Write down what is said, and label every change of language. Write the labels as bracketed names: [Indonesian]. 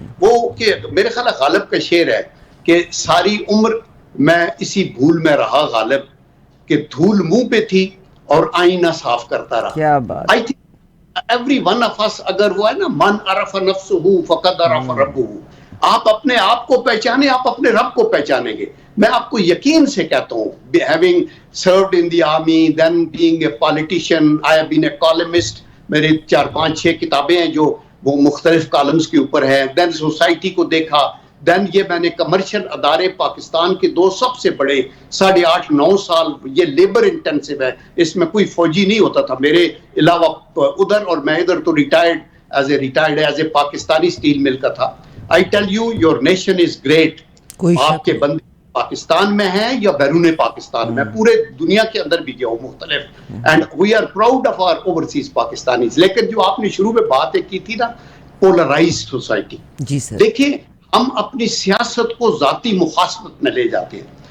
[Urdu] وہ کہ میرے خیال غالب کا شعر ہے کہ ساری عمر میں اسی بھول میں رہا غالب، کہ دھول منہ پہ تھی اور آئینہ صاف کرتا رہا. کیا بات. [English] I think every one of us، [Urdu] اگر وہ ہے نا، [Arabic] من عرف نفسہ فقد عرف ربہ، [Urdu] آپ اپنے آپ کو پہچانے، آپ اپنے رب کو پہچانیں گے. میں آپ کو یقین سے کہتا ہوں، [English] having served in the army, then being a politician, I have been a columnist. [Urdu] میرے 4-5-6 کتابیں ہیں جو وہ مختلف کالمز کے اوپر ہیں. دین سوسائٹی کو دیکھا، دین یہ میں نے کمرشل ادارے پاکستان کے 2 سب سے بڑے 8.5-9 سال، یہ لیبر انٹینسو ہے، اس میں کوئی فوجی نہیں ہوتا تھا میرے علاوہ ادھر، اور میں ادھر تو retired as a Pakistani steel مل کا تھا. [English] I tell you, your nation is great. [Urdu] آپ کے بندے پاکستان میں ہیں یا بیرون پاکستان میں، پورے دنیا کے اندر بھی گیا ہوں مختلف، [English] And we are proud of our overseas Pakistanis. [Urdu] لیکن جو آپ نے شروع میں بات کی تھی نا، پولرائزڈ سوسائٹی، جی سر، دیکھیں ہم اپنی سیاست کو ذاتی مخاصمت میں لے جاتے ہیں.